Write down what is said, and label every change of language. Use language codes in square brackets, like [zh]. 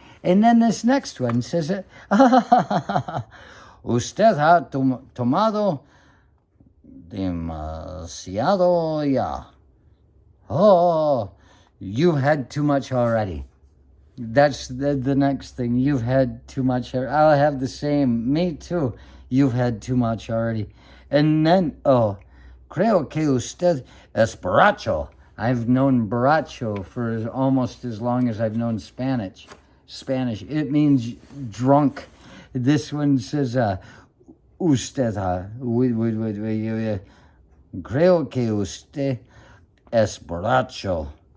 [en] And then this next one says, [es] Usted ha tomado demasiado ya. [en] Oh, you've had too much already. That's the next thing. You've had too much. I'll have the same. Me too. You've had too much already. [es] And then, creo que usted es borracho. [en] I've known borracho for almost as long as I've known Spanish. It means drunk. This one says, [es] usted, creo que usted es borracho.